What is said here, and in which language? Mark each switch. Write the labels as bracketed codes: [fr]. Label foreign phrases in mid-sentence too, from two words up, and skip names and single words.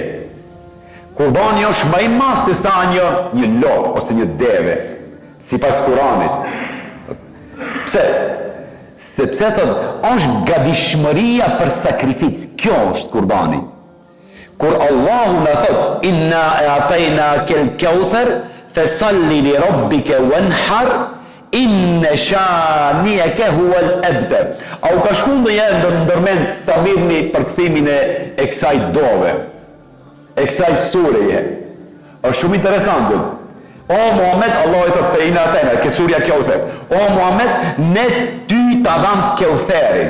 [sq] Kurbani është më i madh se sa një lopë ose një deve, sipas Kuranit. Pse? Sepse është gatishmëria për sakrificë. Kjo është kurbani. Kur Allahu na thot [ar] إنا أعطيناك الكوثر فصل لربك وانحر إن شانئك هو الأبتر. [sq] Au ka shku ndonjëherë ndërmend ta mirni përkthimin e kësaj dove, e kësaj sureje. Është shumë interesante. O Muhammed, Allah e thotë [ar] إنا أعطيناك [sq] ke surja Kawthar. O Muhammed, ne ty ta dham Kawtharin.